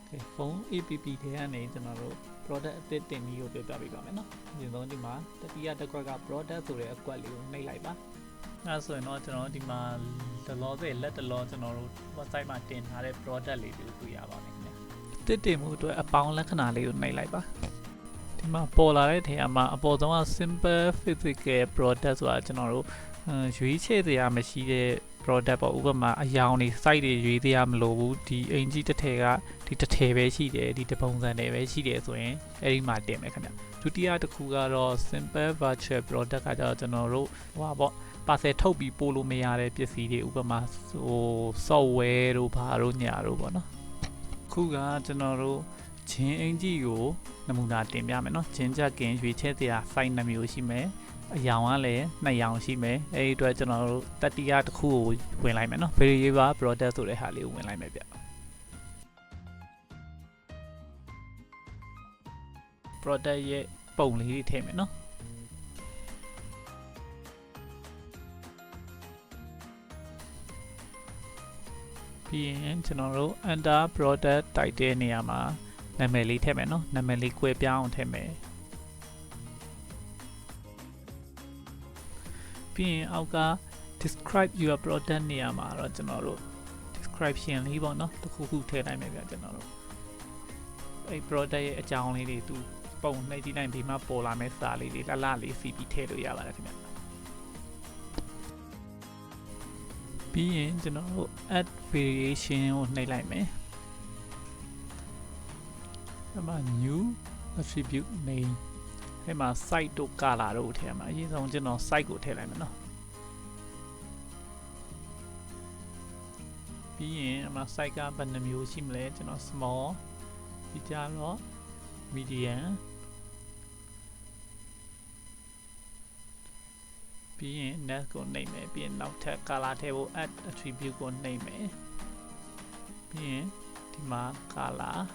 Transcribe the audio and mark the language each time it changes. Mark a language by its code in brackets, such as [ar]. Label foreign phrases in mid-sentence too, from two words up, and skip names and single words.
[my] ဖုန်း app တွေကနေကျွန်တော်တို့ product အသစ်တင်ပြီးကိုပြောပြပေးပါမယ်နော်။ဒီဆုံးဒီမှာတတိယတစ်ခွက်က product ဆိုတဲ့အကွက်လေးကိုနှိပ်လိုက်ပါ။အဲဆိုရင်တော့ကျွန်တော်ဒီမှာလက်တလောကျွန်တော်တို့ website မှာတင်ထားတဲ့ product လေးတွေကိုတွေ့ရပါမယ်ခင်ဗျာ။ တစ်တင်မှုအတွက်အပေါင်းလက္ခဏာလေးကိုနှိပ်လိုက်ပါ။ဒီမှာပေါ်လာတဲ့နေရာမှာအပေါ်ဆုံးက [en] simple physical product [my] ဆိုတာကျွန်တော်တို့ရွေးချယ်စရာမရှိတဲ့ product ပေါ့ဥပမာအယောင်တွေ site တွေရွေး သေးရမလို့ဘူးဒီအင်ကြီးတစ်ထည်ကဒီတစ်ထည်ပဲရှိတယ်ဒီတပုံစံတွေပဲရှိတယ်ဆိုရင်အဲ့ဒီမှာတင်မယ်ခင်ဗျဒုတိယတစ် ခုကတော့ [en] simple virtual product [my] ကကြတော့ကျွန်တော်တို့ဟိုပါပေါ့ parcel ထုတ်ပြီးပို့လို့မရတဲ့ပစ္စည်းတွေဥပမာ ဟို software တို့ဘာတို့ညာတို့ပေါ့နော်ခုကကျွန်တော်တို့ဂျင်းအင်ကြီးကိုနမူနာတင်ပြမယ်နော်ဂျင်းချက်ကင်ရွေးချယ်စရာ site 2မျိုးရှိမယ်အယောင်ကလည်း2ယောင်ရှိမယ်အဲဒီအတွက်ကျွန်တော်တို့တတိယတစ်ခုကိုဝင်လိုက်မယ်နော် [en] variable product [my] ဆိုတဲ့ဟာလေးကိုဝင်လိုက်မယ်ဗျ product ရဲ့ပုံလေးတွေထည့်မယ်နော် ပြီးရင်ကျွန်တော်တို့ [en] enter product title [my] နေရာမှာနာမည်လေးထည့်မယ်နော်နာမည်လေးကွဲပြားအောင်ထည့်မယ် ပြီးရင်အောက်က [en] describe your product [my] နေရာမှာတော့ကျွန်တော်တို့ description လေးပေါ့နော်တစ်ခုခုထည့်လိုက်မယ်ဗျကျွန်တော်တို့အဲ့ product ရဲ့အကြောင်းလေးတွေသူပုံနှိပ်ကြည့်လိုက်ပြီးမှပေါ်လာမယ့်စာလေးတွေလှလှလေးစီပြီးထည့်လို့ရပါတယ်ခင်ဗျပြီးရင်ကျွန်တော်တို့ [en] add variation [my] ကိုနှိပ်လိုက်မယ် အဲ့မှာ [en] new attribute name [my] အဲ့မှာ site တို့ color တို့ထည့်ရမှာအရင်ဆုံးကျွန်တော် site ကိုထည့်လိုက်မယ်နော် ပြီးရင်အမှ site ကဘယ်နှမျိုးရှိမလဲကျွန်တော် small ပြီးကြတော့ medium ပြီးရင် next ကိုနှိပ်မယ်ပြီးရင်နောက်ထပ် color ထည့်ဖို့ [en] add attribute [my] ကိုနှိပ်မယ်ပြီးရင်ဒီမှာ color